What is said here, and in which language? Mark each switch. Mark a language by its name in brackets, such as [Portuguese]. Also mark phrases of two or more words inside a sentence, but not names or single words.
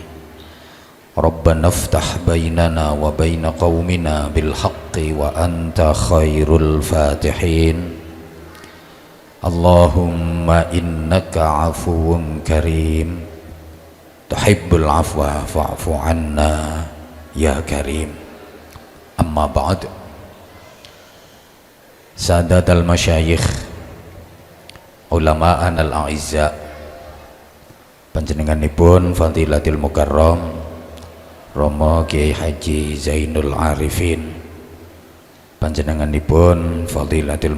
[Arabic] ربنا افتح بيننا وبين قومنا بالحق وأنت خير الفاتحين. اللهم إنك عفو كريم تحب العفو فاعف عنا يا كريم. أما بعد. سادات المشايخ، علماءنا الأعزاء, [Javanese] panjenenganipun Fadilatul Mukarram Romo Kiai Haji Zainul Arifin, panjenenganipun Fadilatul